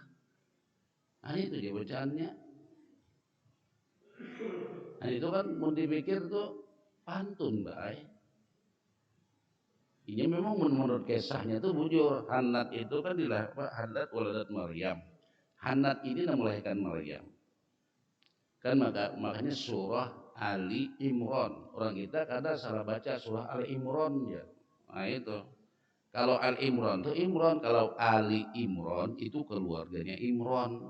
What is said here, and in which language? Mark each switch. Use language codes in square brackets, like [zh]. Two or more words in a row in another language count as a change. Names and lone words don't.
[id] Nah itu dia bacaannya. Nah itu kan mau dipikir tuh pantun baik. Ini memang menurut kisahnya itu bujur. Hannat itu kan dilahirkan [ar] Hannat waladat Maryam. [id] Hannat ini melahirkan Maryam. Kan makanya surah Ali Imran. Orang kita kadang salah baca surah Ali Imran ya. Nah itu. Kalau Al Imran itu Imran, kalau Ali Imran itu keluarganya Imran.